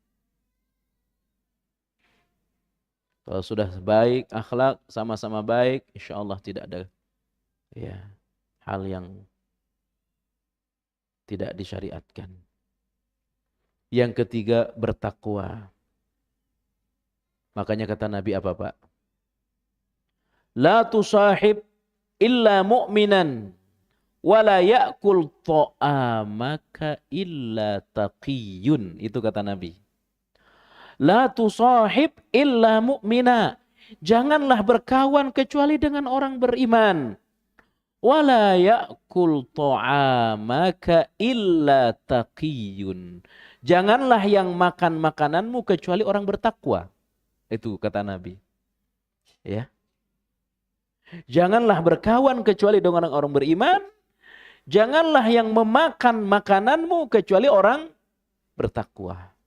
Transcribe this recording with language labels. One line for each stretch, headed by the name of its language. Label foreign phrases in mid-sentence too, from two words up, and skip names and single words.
Indonesian: Kalau sudah baik akhlak, sama-sama baik,
Arabic: إن شاء الله
Indonesian: tidak ada ya hal yang tidak disyariatkan. Yang ketiga, bertakwa. Makanya kata Nabi apa Pak?
Arabic: لا تصاحب إلا مؤمنا ولا يأكل طعامك إلا تقي.
Indonesian: Itu kata Nabi.
Arabic: لا تصاحب إلا مؤمنا.
Indonesian: Janganlah berkawan kecuali dengan orang beriman.
Arabic: ولا يأكل طعامك إلا تقي.
Indonesian: Janganlah yang makan makananmu kecuali orang bertakwa. Itu kata Nabi. Ya. Janganlah berkawan kecuali dengan orang beriman. Janganlah yang memakan makananmu kecuali orang bertakwa.